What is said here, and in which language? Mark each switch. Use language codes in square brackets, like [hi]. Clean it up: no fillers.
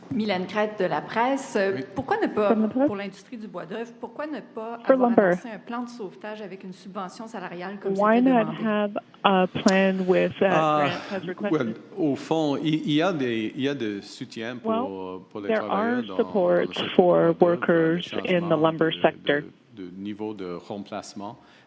[fr] Mylène Crête de la presse. Pourquoi ne pas, pour l'industrie du bois d'œuvre, pourquoi ne pas avoir annoncé un plan de sauvetage avec une subvention salariale comme c'était demandé? [en] Why not have a plan with grant as requested? [fr] Au fond, il y a des soutiens pour les [en] there are [fr] travailleurs [en] supports for workers in the lumber sector. [fr] De niveau de remplacement